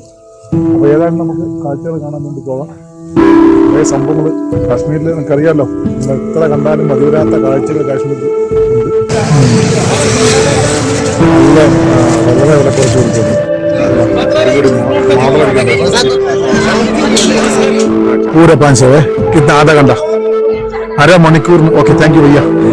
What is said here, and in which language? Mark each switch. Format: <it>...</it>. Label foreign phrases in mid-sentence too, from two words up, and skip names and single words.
<ml>അപ്പോൾ ഏതായാലും നമുക്ക് കാഴ്ചകൾ കാണാൻ വേണ്ടി പോകാം. കുറേ സംഭവങ്ങൾ കാശ്മീരിൽ നമുക്കറിയാമല്ലോ, നിങ്ങൾ എത്ര കണ്ടാലും മതിവരാത്ത കാഴ്ചകൾ കാശ്മീരിൽ ഉണ്ട്. നല്ല വളരെ വില കുറച്ച് കൊടുക്കുന്നു.</ml> <hi>पूरा 500 है, कितना आधा घंटा, अरे मणिपुर में।</hi> <en>okay, thank you भैया।</en>